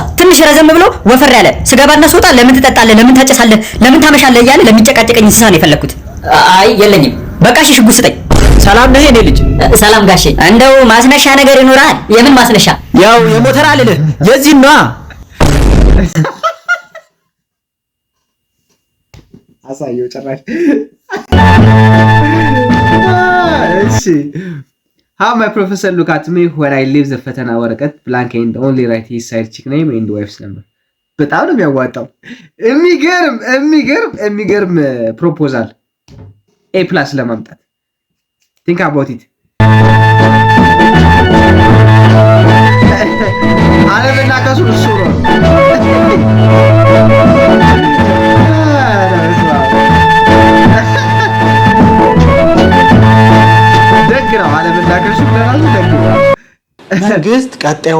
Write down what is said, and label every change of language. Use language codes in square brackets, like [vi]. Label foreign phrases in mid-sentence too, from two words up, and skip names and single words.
[am] ትንሽ ረዘም ብሎ ወፈር ያለ ስገባና ስወጣ ለምን ትጠጣለህ፣ ለምን ታጨሳለህ፣ ለምን ታመሻለህ እያለ ለሚጨቃጨቀኝ እንስሳ ነው የፈለኩት። አይ የለኝም። በቃ እሺ ሽጉጥ ስጠኝ። ሰላም ነህ የኔ ልጅ? ሰላም ጋሼ። እንደው ማስነሻ ነገር ይኖራል? የምን ማስነሻ? ያው የሞተር አልልህ የዚህ ነዋ። አሳየው ጭራሽ። እሺ [en] How my professor look at me when I leave the [am] ፈተና ወረቀት [en] blank and only write his side chick name and wife's number። [am] በጣም ነው የሚያዋጣው። የሚገርም ፕሮፖዛል A+ ለማምጣት [en] think about it። [am] አለምና ከሱ እሱ ነው መንግስት ቀጣዩን